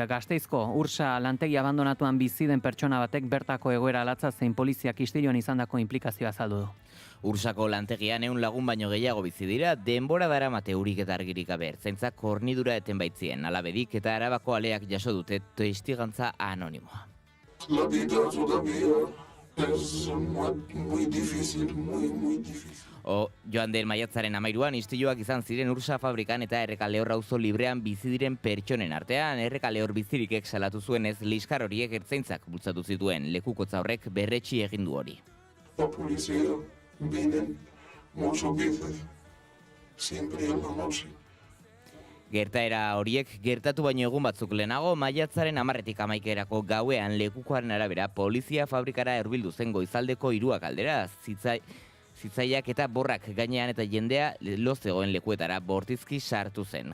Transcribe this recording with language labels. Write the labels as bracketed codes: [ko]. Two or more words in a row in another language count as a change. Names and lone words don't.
[eu] Gasteizko Ursa lantegi abandonatuan bizi den pertsona batek bertako egoera latza zein poliziak istiluan izandako inplikazioa azaldu du. Ursako lantegian 100 lagun baino gehiago bizi dira, denbora daramate urik eta argirik gabe. Ertzaintzak hornidura eten baitzien, Alabedik eta Arabako aleak jaso dute testigantza anonimoa. [es] La vida todavía es muy difícil, muy difícil. [eu] Joan den maiatzaren 13an istiluak izan ziren Ursa fabrikan eta Errekalehor auzo librean bizi diren pertsonen artean. Errekalehor bizirikek salatu zuenez liskar horiek ertzaintzak bultzatu zituen. Lekukotza horrek berretsi egin du hori. [es] La policía viene muchas veces, siempre en la noche. [eu] Gertaera horiek gertatu baino egun batzuk lehenago, maiatzaren 10etik 11erako gauean lekukoaren arabera polizia fabrikara hurbildu zen goizaldeko 3 aldera, zitzaiak eta borrak gainean eta jendea lozegoen lekuetara bortizki sartu zen.